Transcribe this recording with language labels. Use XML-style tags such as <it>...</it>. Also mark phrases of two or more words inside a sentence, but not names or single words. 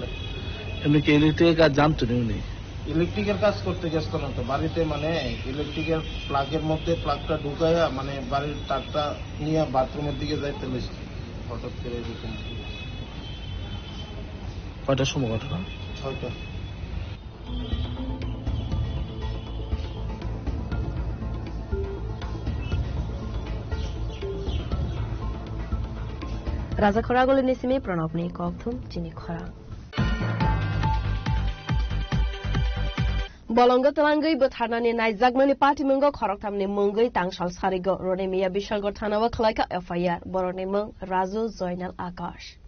<bn>এমনি কি ইলেকট্রিকের কাজ জানতো না উনি? ইলেকট্রিকের কাজ করতে গেছিল না তো, বাড়িতে মানে ইলেকট্রিকের প্লাগের মধ্যে প্লাগটা ঢুকাইয়া মানে বাড়ির তারটা নিয়ে বাথরুমের দিকে যাইতে লেগেছে, হঠাৎ করে এরকম। কয়টার সময় ঘটনা? 6টা।</bn> <trp>Rajakhor Agoli Nisimi Pranabni Kokthum Chini Khora. Bolongo Talangai Buthanani Naizagmani Party Mungo Khoroktamni Mungai Tangshal Sarigo Ronemiya Bishalgor Thanawa Khlaika FIR Boroni Mung Razu Zoinal Akash.</trp>